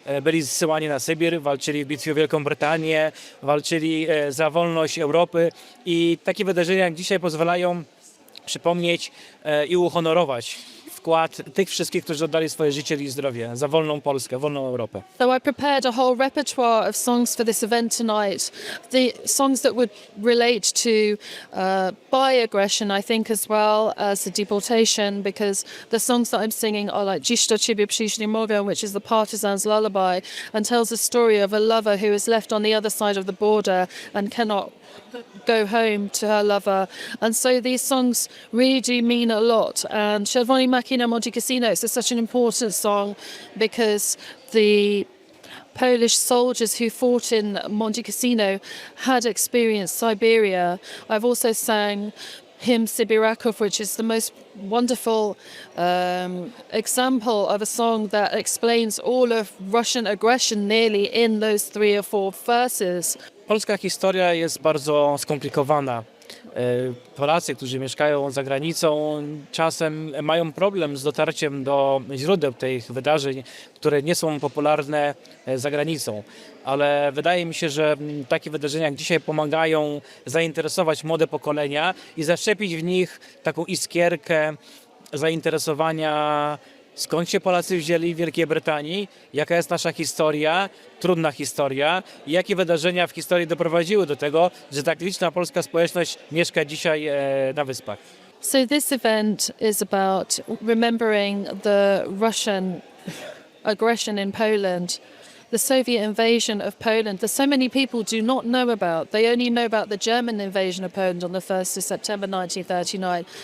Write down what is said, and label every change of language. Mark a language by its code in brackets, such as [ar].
[pl] Byli zsyłani na Sybir, walczyli w bitwie o Wielką Brytanię, walczyli za wolność Europy i takie wydarzenia jak dzisiaj pozwalają przypomnieć i uhonorować wkład tych wszystkich, którzy oddali swoje życie i zdrowie za wolną Polskę, wolną Europę. [en] So I prepared a whole repertoire of songs for this event tonight. The songs that would relate to by aggression, I think, as well as the deportation, because the songs that I'm singing are like Dziś do ciebie przyjść nie mogę, which is the partisan's lullaby, and tells the story of a lover who is left on the other side of the border and cannot go home to her lover. And so these songs really do mean a lot. And Czerwoni Maki na Monte Cassino is such an important song because the Polish soldiers who fought in Monte Cassino had experienced Siberia. I've also sang hymn Sybiraków, which is the most wonderful example of a song that explains all of Russian aggression nearly in those 3 or 4 verses. [pl] Polska historia jest bardzo skomplikowana. Polacy, którzy mieszkają za granicą, czasem mają problem z dotarciem do źródeł tych wydarzeń, które nie są popularne za granicą. Ale wydaje mi się, że takie wydarzenia jak dzisiaj pomagają zainteresować młode pokolenia i zaszczepić w nich taką iskierkę zainteresowania, skąd się Polacy wzięli w Wielkiej Brytanii, jaka jest nasza historia, trudna historia i jakie wydarzenia w historii doprowadziły do tego, że tak liczna polska społeczność mieszka dzisiaj na Wyspach. [en] So this event is about remembering the Russian aggression in Poland, the Soviet invasion of Poland that so many people do not know about. They only know about the German invasion of Poland on the 1st of September 1939.